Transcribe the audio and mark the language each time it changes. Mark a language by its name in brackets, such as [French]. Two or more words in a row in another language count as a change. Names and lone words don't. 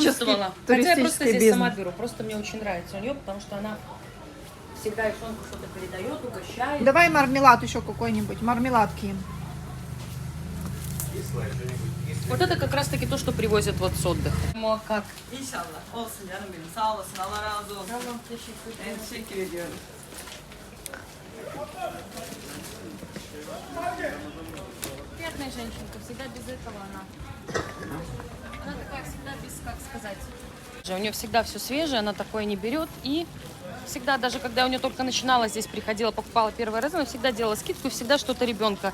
[Russian] почувствовала. Хотя я просто здесь бизнес. сама беру. Просто мне очень нравится у нее, потому что она всегда Ишонку что-то передает, угощает. Давай мармелад еще какой-нибудь, мармеладки им. Вот это как раз таки то, что привозят вот с отдыха. Ну а как? [Turkish] İnşallah. Olsun canım benim. Sağ olasın. Allah razı olsun. Teşekkür ediyorum. [Russian] Приятная женщинка, всегда без этого она. Она такая всегда без, как сказать. У нее всегда все свежее, она такое не берет. И всегда, даже когда у нее только начинала здесь, приходила, покупала первый раз, она всегда делала скидку и всегда что-то ребенка.